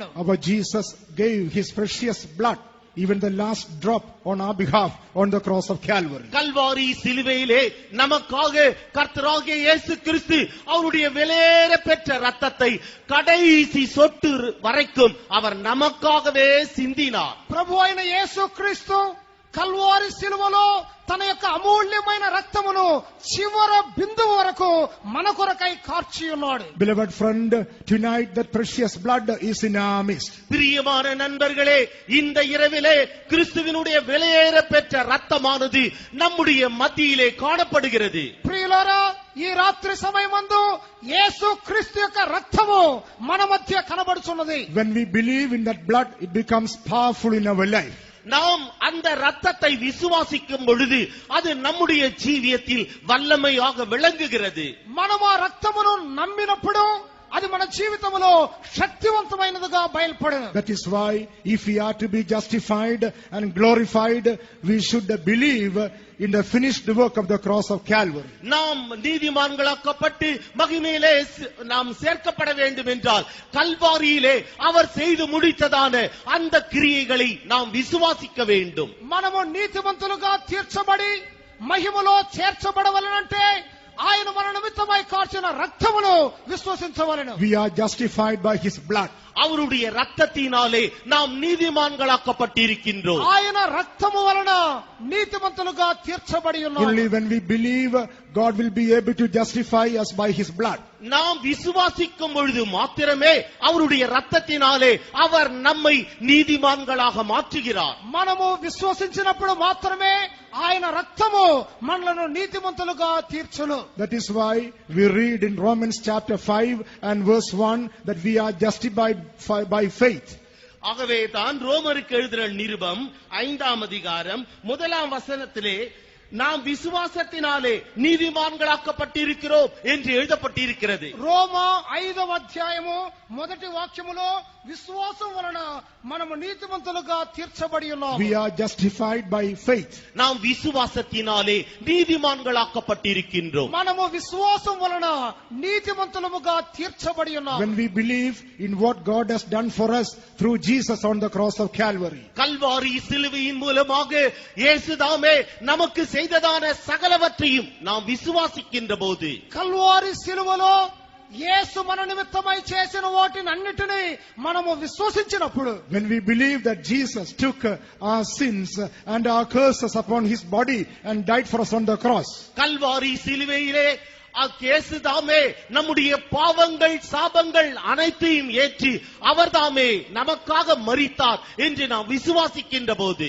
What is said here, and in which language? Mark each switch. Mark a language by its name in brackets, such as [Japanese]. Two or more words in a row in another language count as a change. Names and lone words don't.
[English] Our Jesus gave His precious blood, even the last drop, on our behalf on the cross of Calvary. [Tamil] கல்வாரி சிலுவையிலே நமக்காக கர்த்தராகிய இயேசு கிறிஸ்து அவருடைய விலையேற பெற்ற ரத்தத்தை கடைசி சொட்டு வரைக்கும் அவர் நமக்காகவே சிந்தினார். [Telugu] ప్రభు అయిన యేసు క్రీస్తు కల్వారి శిలువలో తన యొక్క అమూల్యమైన రక్తమును చివర బిందువు వరకు మన కొరకై కార్చి ఉన్నాడు. [English] Beloved friend, tonight that precious blood is in our midst. [Tamil] பிரியமான நண்பர்களே, இந்த இரவிலே கிறிஸ்துவினுடைய விலையேற பெற்ற ரத்தமானது நம்முடைய மத்தியிலே காணப்படுகிறது. [Telugu] ప్రియులారా, ఈ రాత్రి సమయమందు యేసు క్రీస్తు యొక్క రక్తము మన మధ్య కనబడుచున్నది. [English] When we believe in that blood, it becomes powerful in our life. [Tamil] நாம் அந்த ரத்தத்தை விசுவாசிக்கும் பொழுது அது நம்முடைய ஜீவியத்தில் வல்லமையாக விளங்குகிறது. [Telugu] మనం ఆ రక్తమును నమ్మినప్పుడు అది మన జీవితంలో శక్తివంతమైనదిగా బయలుపడును. [English] That is why if we are to be justified and glorified, we should believe in the finished work of the cross of Calvary. [Tamil] நாம் நீதிமான்களாக்கப்பட்டு மகிமையிலே நாம் சேர்க்கப்பட வேண்டும் என்றால் கல்வாரியிலே அவர் செய்து முடித்ததான அந்த கிரியைகளை நாம் விசுவாசிக்க வேண்டும். [Telugu] మనము నీతిమంతులుగా తీర్చబడి మహిమలో చేర్చబడవలనంటే ఆయన మన నిమిత్తమై కార్చిన రక్తమును విశ్వసించవలెను. [English] We are justified by his blood. [Tamil] அவருடைய ரத்தத்தினாலே நாம் நீதிமான்களாக்கப்பட்டிருக்கின்றோம். [Telugu] ఆయన రక్తము వలన నీతిమంతులుగా తీర్చబడి ఉన్నాము. [English] Only when we believe, God will be able to justify us by his blood. [Tamil] நாம் விசுவாசிக்கும் பொழுது மாத்திரமே அவருடைய ரத்தத்தினாலே அவர் நம்மை நீதிமான்களாக மாற்றுகிறார். [Telugu] మనము విశ్వసించినప్పుడు మాత్రమే ఆయన రక్తము మనలను నీతిమంతులుగా తీర్చును. [English] That is why we read in Romans chapter 5 and verse 1 that we are justified by faith. [Tamil] ஆகவே தான் ரோமருக்கு எழுதின நிருபம் 5ஆம் அதிகாரம் 1ஆம் வசனத்திலே நாம் விசுவாசத்தினாலே நீதிமான்களாக்கப்பட்டிருக்கிறோம் என்று எழுதப்பட்டிருக்கிறது. [Telugu] రోమా 5వ అధ్యాయము మొదటి వాక్యములో విశ్వాసం వలన మనము నీతిమంతులుగా తీర్చబడి ఉన్నాము. [English] We are justified by faith. [Tamil] நாம் விசுவாசத்தினாலே நீதிமான்களாக்கப்பட்டிருக்கின்றோம். [Telugu] మనము విశ్వాసం వలన నీతిమంతులముగా తీర్చబడి ఉన్నాము. [English] When we believe in what God has done for us through Jesus on the cross of Calvary. [Tamil] கல்வாரி சிலுவையின் மூலமாக இயேசு தாமே நமக்கு செய்ததான சகலவற்றையும் நாம் விசுவாசிக்கின்ற போது, [Telugu] కల్వారి సిలువలో యేసు మన నిమిత్తమై చేసిన వాటిని అన్నిటినీ మనము విశ్వసించినప్పుడు, [English] when we believe that Jesus took our sins and our curses upon his body and died for us on the cross. [Tamil] கல்வாரி சிலுவையிலே இயேசு தாமே நம்முடைய பாவங்கள் சாபங்கள் அனைத்தையும் ஏற்றி அவர் தாமே நமக்காக மரித்தார் என்று நாம் விசுவாசிக்கின்ற போது,